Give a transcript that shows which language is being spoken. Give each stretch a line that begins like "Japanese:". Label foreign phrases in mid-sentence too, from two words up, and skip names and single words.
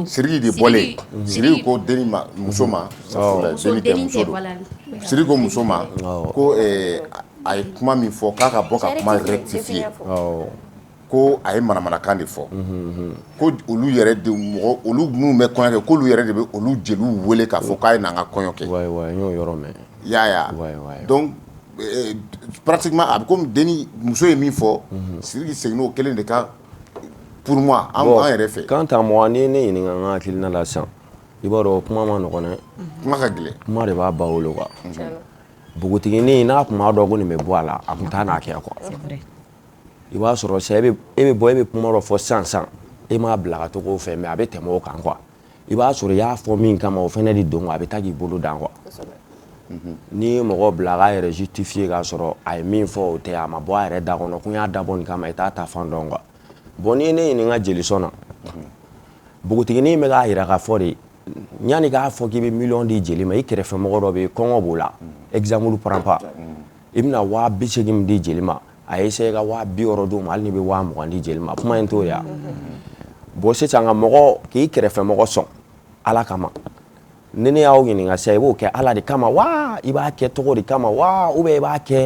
Bambara: Sidiki de bɔlen Sidiki ko denni ma muso ma denni tɛ muso don Sidiki ko muso ma ko a ye kuma min fɔ k'a ka bɔ ka kuma rectifier ko a ye manamanakan de fɔ ko olu yɛrɛ de mɔgɔ olu minnu bɛ kɔɲɔ kɛ k'olu yɛrɛ de bɛ olu jeliw wele k'a fɔ k'a ye n'an ka kɔɲɔ kɛ n y'o yɔrɔ mɛn
French: y'a donc pratiquement
Bambara: a bɛ komi denni muso ye min fɔ Sidiki seginn'o kelen de kan
French: pour moi
Bambara: an yɛrɛ fɛ
French: quant à moi
Bambara: ni ne ɲininka n ka hakilina la sisan i b'a dɔn kuma ma nɔgɔn dɛ kuma ka gɛlɛn kuma de b'a ba wolo quoi npogotiginin n'a tun b'a dɔn ko nin bɛ bɔ a la a tun t'a n'a kɛ quoi i b'a sɔrɔ sa e bɛ bɔ e bɛ kuma dɔ fɔ sisan e m'a bila ka to k'o fɛ mais a bɛ tɛmɛ o kan quoi i b'a sɔrɔ i y'a fɔ min kama o fɛnɛ de don a bɛ taa k'i bolo dan quoi n'i ye mɔgɔ bila a k'a yɛrɛ justifier k'a sɔrɔ a ye min fɔ o tɛ a ma bɔ a yɛrɛ da kɔnɔ ko n y'a dabɔ nin kama i t'a ta fan dɔn quoi bon n'i ye ne ɲininka jelisɔn na npogotiginin bɛ k'a jira k'a fɔ de yanni k'a fɔ k'i bɛ miliyɔn di jeli ma i kɛrɛfɛmɔgɔ dɔ bɛ yen kɔngɔ b'o la
French: exemple prend pas
Bambara: i bɛna 80.000 min di jeli ma a ye essayer ka 60 d'o ma hali n'i bɛ 20 di jeli ma kuma in t'o ye wa bon sisan ka mɔgɔ k'i kɛrɛfɛmɔgɔ sɔn ala kama ni ne y'aw ɲininka sisan i b'o kɛ ala de kama wa i b'a kɛ togo de kama wa
French: ou bien
Bambara: i b'a kɛ